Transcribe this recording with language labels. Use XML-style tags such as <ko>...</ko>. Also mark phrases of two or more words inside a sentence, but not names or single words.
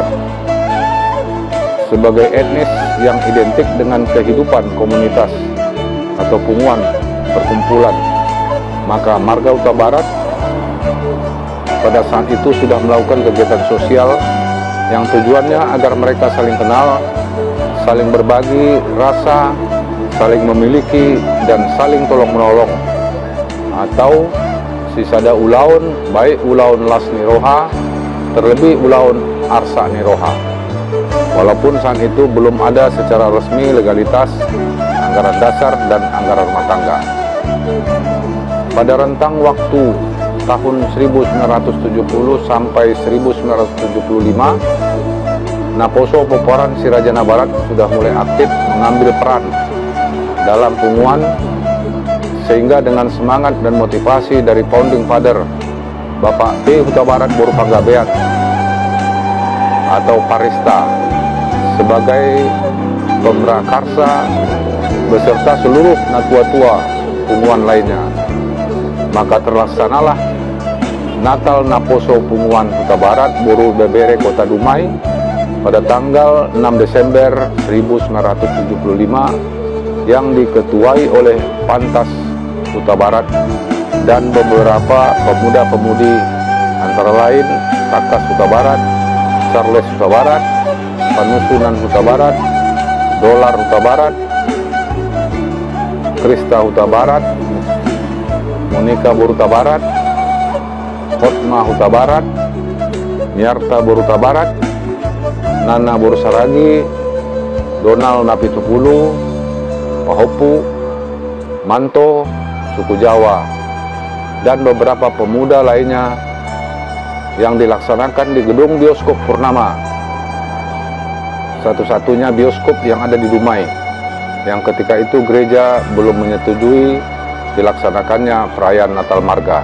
<id>Sebagai etnis yang identik dengan kehidupan komunitas atau punguan perkumpulan, maka Marga Huta Barat pada saat itu sudah melakukan kegiatan sosial yang tujuannya agar mereka saling kenal, saling berbagi rasa, saling memiliki, dan saling tolong-menolong.</id> <bbc>Atau sisada ulaun, baik ulaun las niroha, terlebih ulaun arsa niroha.</bbc> <id>Walaupun saat itu belum ada secara resmi legalitas anggaran dasar dan anggaran rumah tangga. Pada rentang waktu tahun 1970 sampai 1975, Naposo Poporan Sirajana Barat sudah mulai aktif mengambil peran dalam punguan, sehingga dengan semangat dan motivasi dari</id> <en>founding father</en> <id>Bapak P. Huta Barat Boru Panggabean atau Parista sebagai pemrakarsa beserta seluruh natua-tua punguan lainnya, maka terlaksanalah Natal Naposo Punguan Huta Barat Boru Bebere Kota Dumai pada tanggal 6 Desember 1975 yang diketuai oleh Pantas Huta Barat dan beberapa pemuda-pemudi antara lain Takas Huta Barat, Charles Huta Barat, Panusunan Huta Barat, Dolar Huta Barat, Krista Huta Barat, Monika Boruta Barat, Hotma Huta Barat, Miarta Boruta Barat, Nana Borsaragi, Donald Napitupulu, Pahopu, Manto, suku Jawa, dan beberapa pemuda lainnya yang dilaksanakan di gedung bioskop Purnama, satu-satunya bioskop yang ada di Dumai, yang ketika itu gereja belum menyetujui dilaksanakannya perayaan Natal Marga.</id>